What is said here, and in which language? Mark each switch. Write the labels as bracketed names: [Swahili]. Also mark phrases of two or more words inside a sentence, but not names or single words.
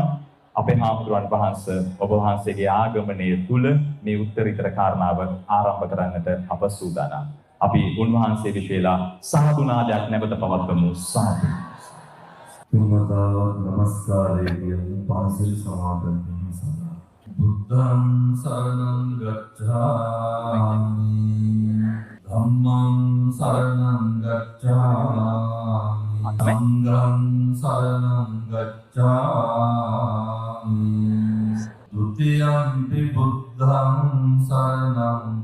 [Sinhala] අපේ හාමුදුරන් වහන්සේ ඔබ වහන්සේගේ ආගමනයේ තුල මේ උත්තරීතර කාරණාව ආරම්භ කරන්නට අප සූදානම්. අපි උන්වහන්සේ විශේෂලා සාදුනාදයක් නැවත පවත්වමු. සාදු. තුන්වතාවක් නමස්කාරය කියමු පන්සිල් සමාදන් වීම සඳහා. [Pali] බුද්ධං සරණං ගච්ඡාමි ධම්මං සරණං ගච්ඡාමි සංඝං සරණං ගච්ඡාමි ဒုတိယံ පි බුද්ධං සරණං